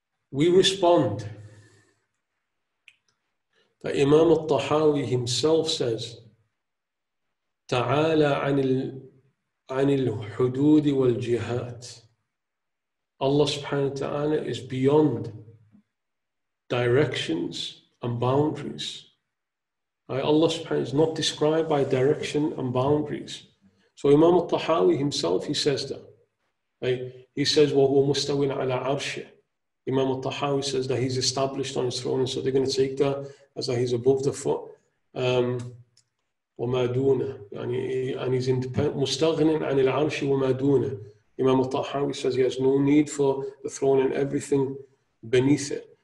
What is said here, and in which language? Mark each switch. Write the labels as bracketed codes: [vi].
[en] We respond that Imam al-Tahawi himself says, Ta'ala anil hudud wal jihad. Allah subhanahu wa ta'ala is beyond directions and boundaries. Allah subhanahu wa ta'ala is not described by direction and boundaries. So Imam al-Tahawi himself, he says that. He says, [ar] وَهُوَ مُسْتَوٍ عَلَى عَرْشِهِ. [en] Imam al-Tahawi says that he's established on his throne, and so they're going to take that as that he's above the foot. [ar] وَمَا دُونَهُ. [en] And he's independent. [ar] مُسْتَغْنٍ عَنِ الْعَرْشِ وَمَا دُونَهُ. [en] Imam al-Tahawi says he has no need for the throne and everything beneath it.